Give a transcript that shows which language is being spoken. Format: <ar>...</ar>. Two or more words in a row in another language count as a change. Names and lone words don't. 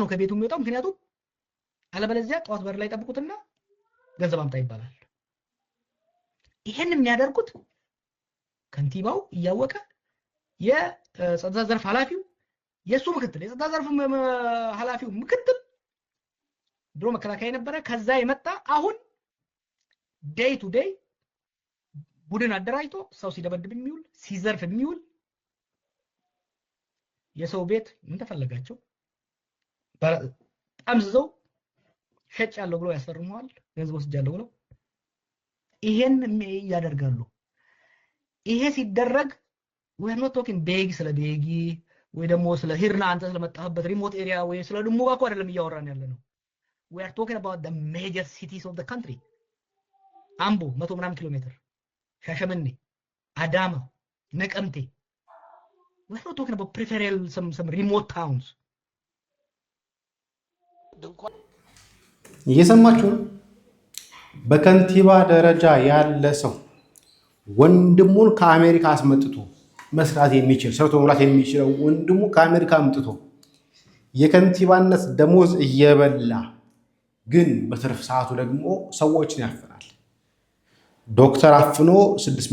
<am>ከቤቱ የሚወጣው። ምክንያቱም አለበለዚያ ጠዋት በር ላይ ጠብቁትና ገንዘብ አምጣ ይባላል። ይሄን የሚያደርጉት ከንቲባው እያወቀ የጸጥታ ዘርፍ ኃላፊው የሱ ምክትል የጸጥታ ዘርፍ ኃላፊው ምክትል ድሮ መከላከያ የነበረ ከዛ የመጣ አሁን</am> <en>day to day</en> <am>ቡድን አደራጅቶ ሰው ሲደበድብ የሚውል ሲዘርፍ የሚውል የሰው ቤት ምን ተፈለጋቸው ጠምዝዘው ሸጭ ያለው ብሎ ያስፈርመዋል። ገንዘብ ወስጃለሁ ብሎ ይሄን ያደርጋሉ። ይሄ ሲደረግ</am> <en>we are not talking</en> <am>ቤጊ ስለ ቤጊ ወይ ደግሞ ስለ ሂርና አንተ ስለመጣህበት</am> <en>remote area</en> <am>ወይ ስለ ድሙጋ እኮ አይደለም እያወራን ያለ ነው።</am> <en>we are talking about the major cities of the country</en> <am>አምቦ 100 ምናምን ኪሎ ሜትር፣ ሻሸመኔ፣ አዳማ፣ ነቀምቴ</am> <en>we are not talking about peripheral some remote towns።</en> <am>እየሰማችሁ በከንቲባ ደረጃ ያለ ሰው ወንድሙን ከአሜሪካ አስመጥቶ መስራት የሚችል ሰርቶ መብላት የሚችለው ወንድሙ ከአሜሪካ አምጥቶ የከንቲባነት ደሞዝ እየበላ ግን በትርፍ ሰዓቱ ደግሞ ሰዎችን ያፈናል። ዶክተር አፍኖ 6</am>